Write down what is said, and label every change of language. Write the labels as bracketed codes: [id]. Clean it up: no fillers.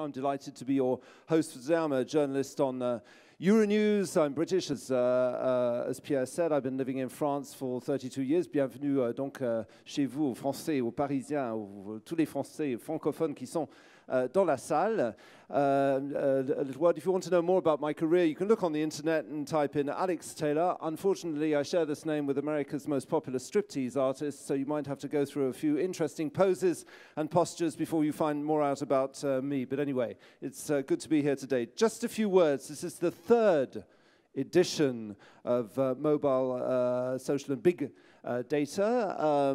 [en] I'm delighted to be your host for today. I'm a journalist on Euronews. I'm British, as Pierre said. I've been living in France for 32 years. [fr] Bienvenue donc chez vous, aux Français, aux Parisiens, tous les Français francophones qui sont dans la salle. [en] If you want to know more about my career, you can look on the internet and type in Alex Taylor. Unfortunately, I share this name with America's most popular striptease artist, so you might have to go through a few interesting poses and postures before you find more out about me. But anyway, it's good to be here today. Just a few words. This is the third edition of mobile, social and big data.